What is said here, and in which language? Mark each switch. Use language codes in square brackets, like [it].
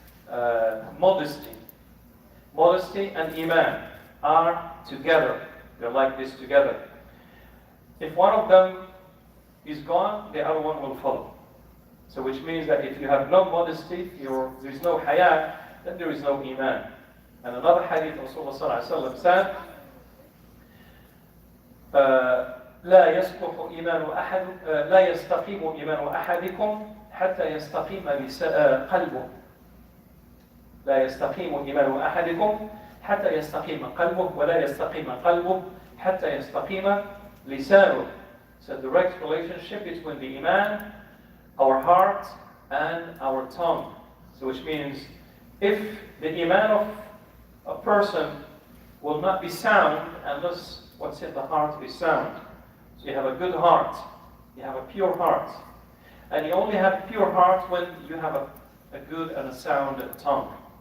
[en] الحياء, modesty and iman are together. They're like this together. If one of them is gone, the other one will follow. So which means that if you have no modesty, there is no haya, then there is no iman. And another hadith, Rasulullah sallallahu alaihi wasallam said, [ar] لا يصلح إيمان أحد لا يستقيم إيمان أحدكم حتى يستقيم قلبه. لا يستقيم إيمان أحدكم حتى يستقيم قلبه ولا يستقيم قلبه حتى يستقيم لسانه. [en] It's a direct relationship between the iman, our heart, and our tongue. So which means if the iman of a person will not be sound unless what's in the heart is sound. So you have a good heart, you have a pure heart. And you only have a pure heart when you have a good and a sound tongue.